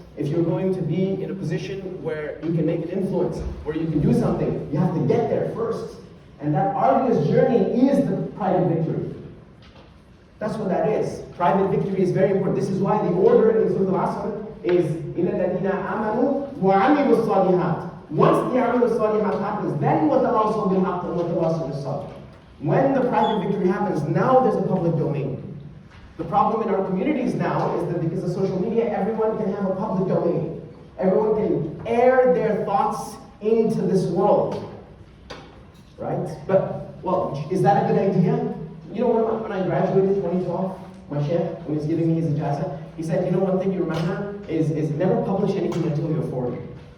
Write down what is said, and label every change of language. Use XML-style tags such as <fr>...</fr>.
<en>If you're going to be in a position where you can make an influence, where you can do something, you have to get there first. And that arduous journey is the private victory. That's what that is. Private victory is very important. This is why the order in Surah Al-Asr is</en> <ar>إِنَّ الَّذِينَ آمَنُوا وَعَمِلُوا الصَّالِحَاتِ.</ar> <en>Once the</en> <ar>عَمِلُوا الصَّالِحَاتِ</ar> <en>happens, then</en> <ar>وَتَوَاصَوْا بِالْحَقِّ وَتَوَاصَوْا بِالصَّبْرِ.</ar> <en>When the private victory happens, now there's a public domain. The problem in our communities now is that because of social media, everyone can have a public domain. Everyone can air their thoughts into this world. Right? But, well, is that a good idea? You know, when I graduated in 2012, my chef, when he was giving me his ijazah, he said, you know, one thing you remember is never publish anything until you're 40. Right?</en>